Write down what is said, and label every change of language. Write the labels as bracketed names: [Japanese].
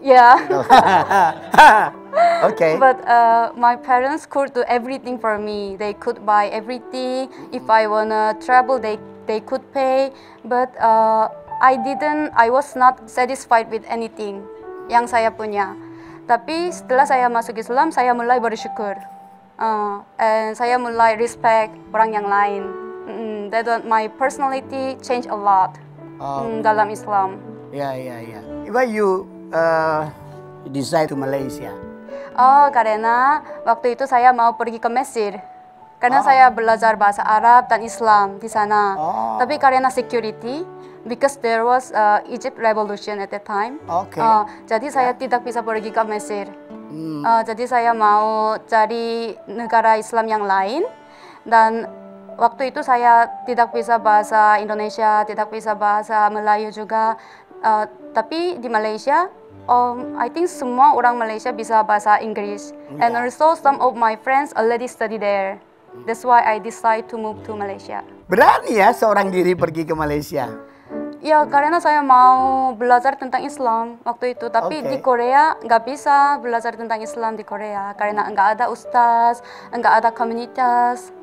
[English] Yeah. Okay. But my parents could do everything for me. They could buy everything. If I wanna travel, they could pay. But I was not satisfied with anything. [Indonesian] yang saya punya. Tapi setelah saya masuk Islam, saya mulai bersyukur. [English] And [Indonesian] saya mulai respect orang yang lain. [English] My personality change a lot [Indonesian] dalam Islam. Ya. [English] Why you decide to Malaysia? [Indonesian] Karena waktu itu saya mau pergi ke Mesir. Karena saya belajar bahasa Arab dan Islam di sana. Tapi karena [English] security, because there was Egypt revolution at that time. [Indonesian] Jadi saya tidak bisa pergi ke Mesir. Jadi saya mau cari negara Islam yang lain. Dan waktu itu saya tidak bisa bahasa Indonesia, tidak bisa bahasa Melayu juga. Tapi di Malaysia, [English] I think [Indonesian] semua orang Malaysia bisa bahasa Inggris. [English] And also some of my friends already study there. That's why I decide to move to Malaysia. [Indonesian] Berani ya seorang diri pergi ke Malaysia? Ya, karena saya mau belajar tentang Islam waktu itu. Tapi di Korea nggak bisa belajar tentang Islam di Korea. Karena nggak ada ustaz, nggak ada komunitas.